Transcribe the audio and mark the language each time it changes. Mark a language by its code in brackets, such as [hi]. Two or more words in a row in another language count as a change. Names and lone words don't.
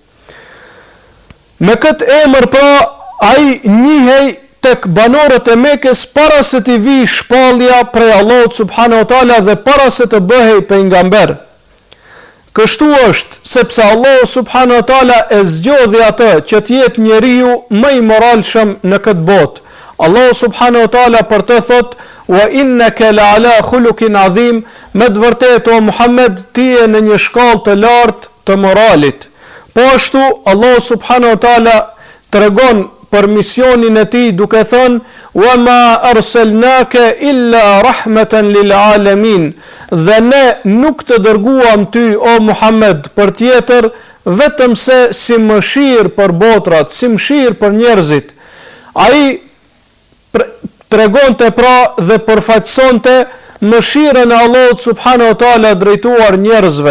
[sq] Me këtë emër pra ai njihej tek banorët e Mekës para se të vi shpallja prej Allahut [ar] سبحانه وتعالى [sq] dhe para se të bëhej pejgamber. Kështu është, sepse Allahu [ar] سبحانه وتعالى [sq] e zgjodhi atë që të jetë njeriu më i moralshëm në këtë botë. Allahu [ar] سبحانه وتعالى [sq] për të thot: [ar] "وإنك لعلى خلق عظيم", [sq] me të vërtetë o Muhammed, ti je në një shkallë të lartë të moralit. Po ashtu Allahu [ar] سبحانه وتعالى [sq] tregon për misionin e tij duke thënë: [ar] "وما أرسلناك إلا رحمة للعالمين", [sq] dhe ne nuk të dërguam ty o Muhammed për tjetër vetëm se si mëshirë për botrat, si mëshirë për njerëzit. Ai tregonte pra dhe përfaqësonte mëshirën e Allahut [ar] سبحانه وتعالى [sq] drejtuar njerëzve.